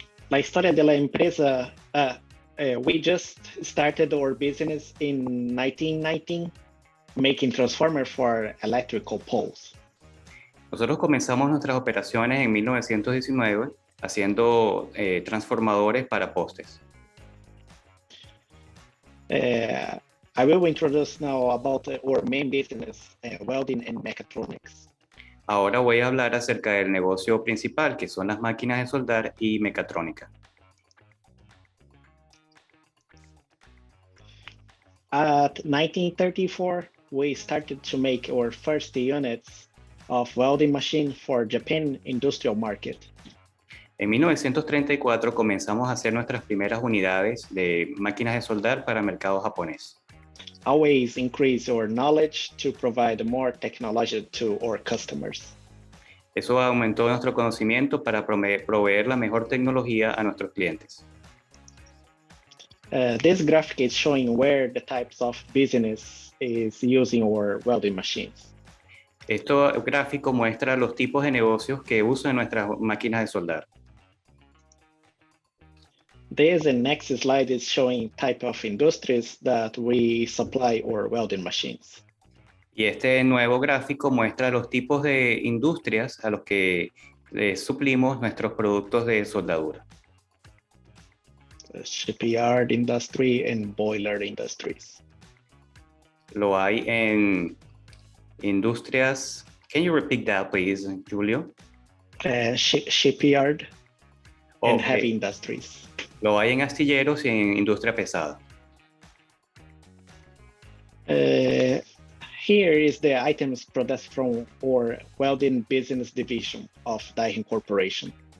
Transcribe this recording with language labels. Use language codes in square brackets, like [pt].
[es] La historia de la empresa, [en] we just started our business in 1919, making transformers for electrical poles. [es] Nosotros comenzamos nuestras operaciones en 1919 haciendo transformadores para postes. [en] I will introduce now about our main business, welding and mechatronics. [es] Ahora voy a hablar acerca del negocio principal, que son las máquinas de soldar y mecatrónica. [en] At 1934, we started to make our first units of welding machine for Japan industrial market. [es] En 1934 comenzamos a hacer nuestras primeras unidades de máquinas de soldar para el mercado japonés. [en] Always increase our knowledge to provide more technology to our customers. [es] Eso aumentó nuestro conocimiento para proveer la mejor tecnología a nuestros clientes. [en] This graphic is showing where the types of business is using our welding machines. [es] Este gráfico muestra los tipos de negocios que usan nuestras máquinas de soldar. [en] This next slide is showing type of industries that we supply our welding machines. [es] Y este nuevo gráfico muestra los tipos de industrias a los que suplimos nuestros productos de soldadura. [en] Shipyard industry and boiler industries. [es] Lo hay en industrias. [en] Can you repeat that, please, Julio? Shipyard and heavy industries. [es] Lo hay en astilleros y en industria pesada. [en] Here is the items produced from our welding business division of DAIHEN Corporation.